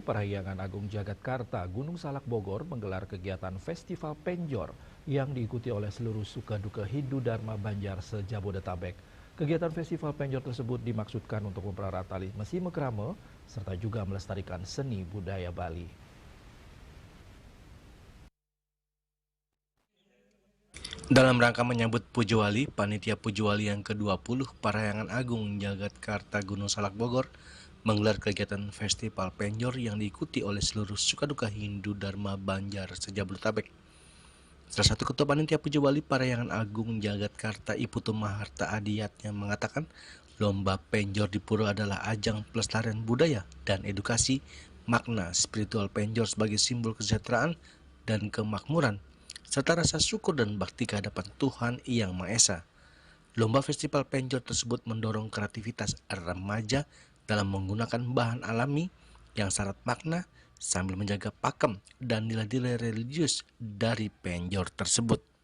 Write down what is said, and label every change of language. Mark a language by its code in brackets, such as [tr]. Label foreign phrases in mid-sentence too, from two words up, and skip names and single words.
[id] Parahyangan Agung Jagatkarta Gunung Salak Bogor menggelar kegiatan Festival Penjor yang diikuti oleh seluruh suka-duka Hindu Dharma Banjar se-Jabodetabek. Kegiatan Festival Penjor tersebut dimaksudkan untuk mempererat tali mesi mekrame serta juga melestarikan seni budaya Bali. Dalam rangka menyambut Puja Wali, Panitia Puja Wali yang ke-20 Parahyangan Agung Jagatkarta Gunung Salak Bogor menggelar kegiatan Festival Penjor yang diikuti oleh seluruh sukaduka Hindu Dharma Banjar se-Jabodetabek. Salah satu Ketua Panitia Puja Wali Parahyangan Agung Jagatkarta Iputu Maharta Adiyat yang mengatakan lomba Penjor di Pura adalah ajang pelestarian budaya dan edukasi makna spiritual Penjor sebagai simbol kesejahteraan dan kemakmuran serta rasa syukur dan bakti kehadapan Tuhan Yang Maha Esa. Lomba Festival Penjor tersebut mendorong kreativitas remaja dalam menggunakan bahan alami yang syarat makna sambil menjaga pakem dan nilai-nilai religius dari penjor tersebut.